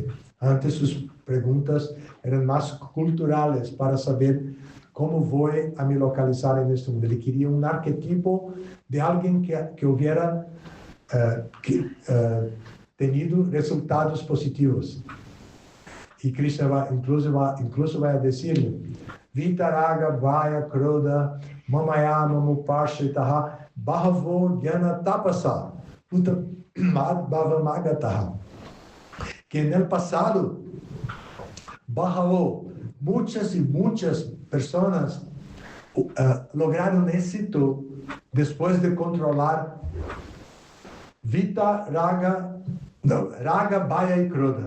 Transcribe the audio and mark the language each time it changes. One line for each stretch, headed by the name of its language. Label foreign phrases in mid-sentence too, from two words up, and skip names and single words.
Spanish: Antes sus preguntas eran más culturales para saber cómo voy a me localizar en este mundo. Él quería un arquetipo de alguien que hubiera tenido resultados positivos. Y Krishna incluso va a decirle,
Sanskrit: Vitaraga Vaya Kroda Mamayama Mupashitaha Bhavo Gyana Tapasa Mad Bhavamagataha.
Spanish: Que en el pasado, muchas y muchas personas lograron éxito después de controlar Raga, Bhaya y Kroda.